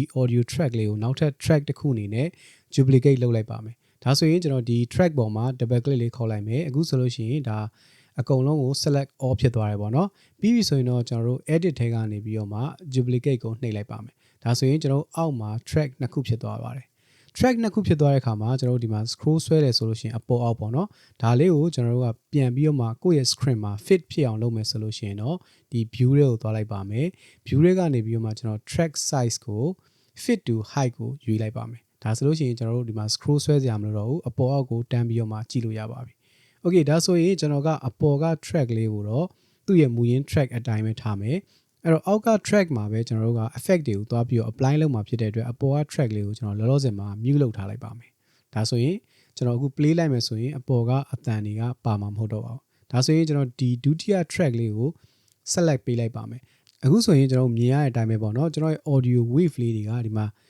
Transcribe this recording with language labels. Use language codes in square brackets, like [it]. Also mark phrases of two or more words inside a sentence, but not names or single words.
[en] audio track [my] လေးကိုနောက်ထပ် track တစ်ခုအနေနဲ့ duplicate လုပ်လိုက်ပါမယ်ဒါဆိုရင်ကျွန်တော်ဒီ track ပေါ်မှာ [en] double click [my] လေးခေါ်လိုက်မယ်အခုဆိုလို့ရှိရင်ဒါအကုန်လုံးကို [en] select all [my] ဖြစ်သွားတယ်ပေါ့နော်ပြီးပြီဆိုရင်တော့ကျွန်တော်တို့ edit ထဲကနေပြီးတော့မှ duplicate ကိုနှိပ်လိုက်ပါမယ်ဒါဆိုရင်ကျွန်တော် အောက်မှာ track နှစ်ခုဖြစ်သွားပါတယ် track နှစ်ခုဖြစ်သွားတဲ့အခါမှာကျွန်တော်တို့ဒီမှာ scroll ဆွဲတယ်ဆိုလို့ရှိရင်အပေါ်အောက်ပေါ့နော်ဒါလေးကိုကျွန်တော်တို့ကပြန်ပြီးတော့မှကိုယ့်ရဲ့ screen မှာ fit ဖြစ်အောင်လုပ်မယ် ဆိုလို့ရှိရင်တော့ဒီ view တွေကိုသွားလိုက်ပါမယ် view တွေကနေပြီးတော့မှကျွန်တော် [en] track size [my] ကို [en] fit to height [my] ကိုရွေးလိုက်ပါမယ်ဒါဆိုလို့ရှိရင်ကျွန်တော်တို့ဒီ မှာ scroll ဆွဲစရာမလိုတော့ဘူးအပေါ်အောက်ကိုတန်းပြီးတော့မှကြည့်လို့ရပါပြီ Okay ဒါဆိုရင်ကျွန်တော်ကအပေါ်က track လေးကိုတော့သူ့ရဲ့မူရင်း track အတိုင်းပဲထားမယ်အဲ့တော့အောက်က track မှာပဲကျွန်တော်တို့က effect တွေကိုသွားပြီးတော့ apply လုပ်မှာဖြစ်တဲ့အတွက်အပေါ်က track လေးကိုကျွန်တော်လောလောဆယ်မှာ mute လုပ်ထားလိုက်ပါမယ်ဒါဆိုရင်ကျွန်တော်အခု play လိုက်မယ်ဆိုရင်အပေါ်ကအသံတွေကပါမှာမဟုတ်တော့ပါဘူးဒါဆိုရင်ကျွန်တော်ဒီဒုတိယ track လေးကို select ပေးလိုက်ပါမယ်အခုဆိုရင်ကျွန်တော်မြင်ရတဲ့အတိုင်းပဲပေါ့နော်ကျွန်တော်ရဲ့ [en] audio wave [my] လေးတွေကဒီမှာ